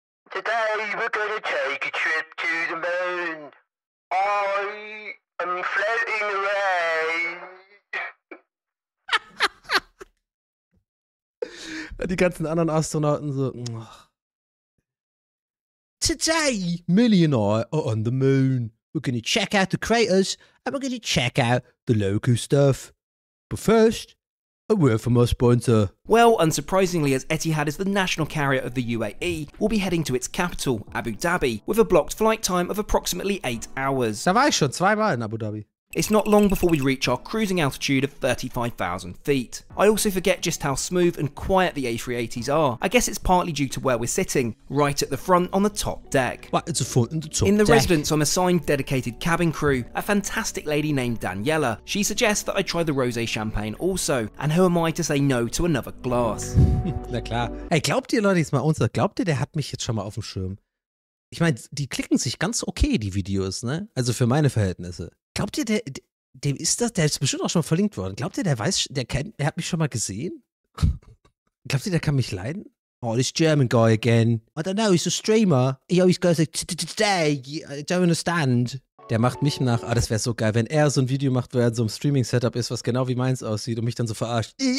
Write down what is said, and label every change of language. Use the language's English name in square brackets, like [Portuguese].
[English] Today we're gonna take a trip to the moon. I am floating away. [German] die ganzen anderen Astronauten so. [English] Today, millionaire are on the moon. We're gonna check out the craters and we're gonna check out the local stuff. But first, a word from our sponsor. Well, unsurprisingly, as Etihad is the national carrier of the UAE, we'll be heading to its capital, Abu Dhabi, with a blocked flight time of approximately 8 hours. [German] Da war ich schon 2-mal in Abu Dhabi. [English] It's not long before we reach our cruising altitude of 35,000 feet. I also forget just how smooth and quiet the A380s are. I guess it's partly due to where we're sitting, right at the front on the top deck. What? It's a front and the top In the deck. residence, I'm assigned dedicated cabin crew, a fantastic lady named Daniela. She suggests that I try the rosé champagne also, and who am I to say no to another glass? [German] Na klar. Ey, glaubt ihr, Leute, jetzt mal unser, glaubt ihr, der hat mich jetzt schon mal auf dem Schirm? Ich meine, die klicken sich ganz okay, die Videos, ne? Also für meine Verhältnisse. Glaubt ihr, dem ist das, der ist bestimmt auch schon mal verlinkt worden. Glaubt ihr, der weiß, der hat mich schon mal gesehen? Glaubt ihr, der kann mich leiden? [English] Oh, this German guy again. I don't know, he's a streamer. He always goes like, today, I don't understand. [German] Der macht mich nach, das wäre so geil, wenn er so ein Video macht, wo er in so einem Streaming-Setup ist, was genau wie meins aussieht und mich dann so verarscht.